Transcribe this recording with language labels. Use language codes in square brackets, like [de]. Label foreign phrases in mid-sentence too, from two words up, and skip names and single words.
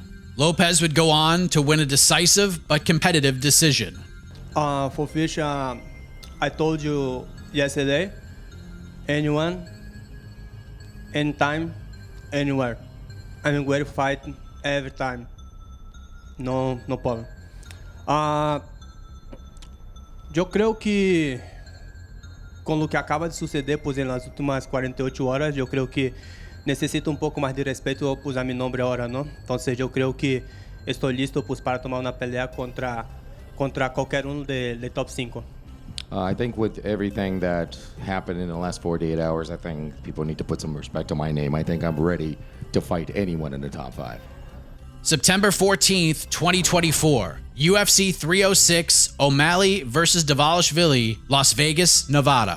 [en] Lopes would go on to win a decisive but competitive decision. For Fish, I told you yesterday, anyone, anytime, anywhere. I'm ready to fight every time. No problem. [pt] Eu creio que com o que acaba de suceder pues, nas últimas 48 horas, eu creio que necessito pouco mais de respeito pues, a meu nome agora, não? Então, eu creio que estou listo pues, para tomar uma pelea contra qualquer de top 5. [en] I think with everything that happened in the last 48 hours, I think people need to put some respect on my name. I think I'm ready to fight anyone in the top 5. September 14th, 2024. UFC 306, O'Malley versus Dvalishvili, Las Vegas, Nevada.